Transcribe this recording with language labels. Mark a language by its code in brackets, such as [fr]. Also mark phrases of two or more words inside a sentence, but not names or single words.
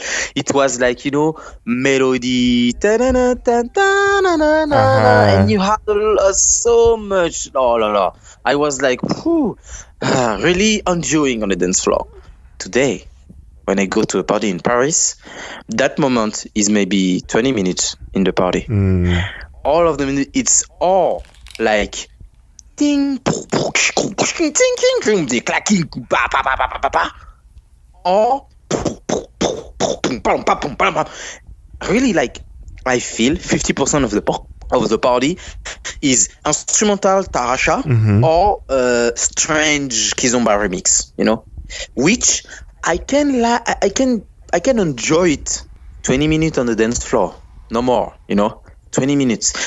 [en] It was like, melody, and you had so much. I was like, really enjoying on the dance floor. Today, when I go to a party in Paris, that moment is maybe 20 minutes in the party. All of them, it's all like ding, ding, ding, ding, clacking, ba ba ba ba ba ba, or really like I feel 50% of the party is instrumental tarasha or strange Kizomba remix, which I can enjoy it 20 minutes on the dance floor, no more, 20 minutes.